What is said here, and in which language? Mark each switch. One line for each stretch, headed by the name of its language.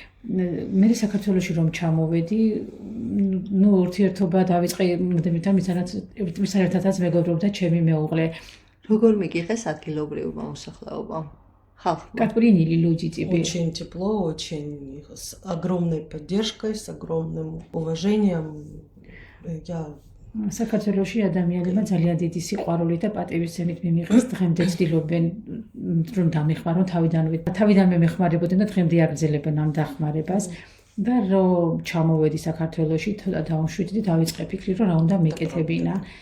Georgian: მე საქართველოში რომ ჩამოვედი, ну, ურთიერთობა დავიწყე მისთან ერთადაც მეგობრობდა ჩემი მეუღლე. როგორ მიგიღეს ადგილობრივმა მოსახლეობამ? ხალხმა?
Russian: Как приняли люди тебя? Очень тепло, очень с огромной поддержкой, с огромным уважением. Я
Georgian: საქართველოში ადამიანებმა ძალიან დიდი სიყვარული და პატივისცემით მიმიღეს, დღემდე ცდილობენ რომ დამეხმარონ თავიდანვე მეხმარებოდნენ და დღემდე აგრძელებენ ამ დახმარებას. და რომ ჩამოვედი საქართველოში და დავუშვიდი და დავიწყე ფიქრი, რომ რა უნდა მეკეთებინა.